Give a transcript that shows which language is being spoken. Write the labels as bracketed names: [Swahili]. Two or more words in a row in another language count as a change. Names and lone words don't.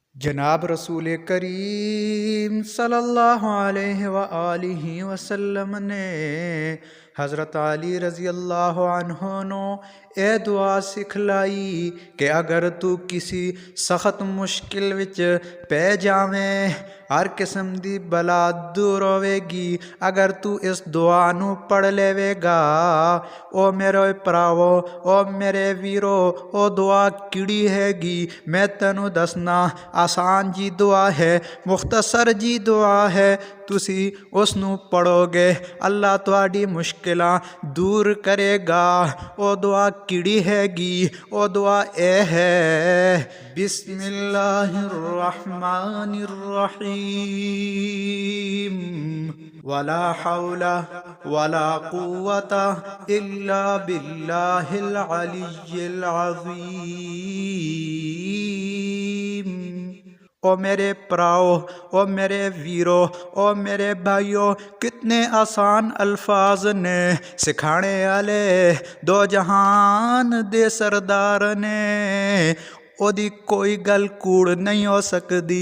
[Punjabi] جناب رسول کریم [Arabic] صلى الله عليه وآله وسلم [Punjabi] نے حضرت علی [Arabic] رضي الله عنه [Punjabi] نوں اے دعا سکھلائی کہ اگر تو کسی سخت مشکل وچ پے جاویں ہر قسم دی بلا دور ہووےگی اگر تو اس دعا نوں پڑھ لیوےگا. او میرے بھراوو، او میرے ویرو، او دعا کیہڑی ہیگی میں تینوں دسنا. آسان جی دعا ہے، مختصر جی دعا ہے. تسی اوہنوں پڑھوگے اللہ تہاڈی مشکلاں دور کرےگا. او دعا کیہڑی ہیگی، او دعا اے ہے [Arabic] بسم الله الرحمن الرحيم ولا حول ولا قوة إلا بالله العلي العظيم. [Punjabi] او میرے پراؤ، او میرے ویرو، او میرے بھائیوں، کتنے آسان الفاظ نے سکھانے والے دو جہان دے سردار نے. اوہدی کوئی گل کوڑ نہیں ہو سکتی.